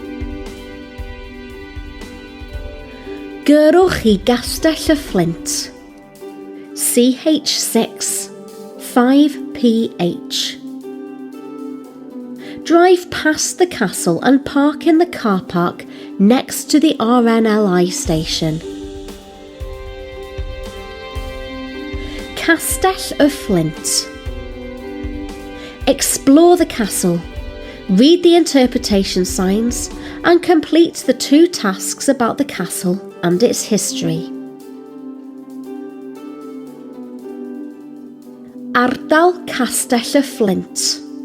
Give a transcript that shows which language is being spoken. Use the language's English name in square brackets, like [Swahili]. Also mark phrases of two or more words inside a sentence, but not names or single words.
[Welsh] Gyrrwch i Gastell y Fflint, CH6 5PH. [English] Drive past the castle and park in the car park next to the RNLI station. Castell y Fflint. Explore the castle, read the interpretation signs and complete the 2 tasks about the castle and its history. [Welsh] Ardal Castell y Fflint.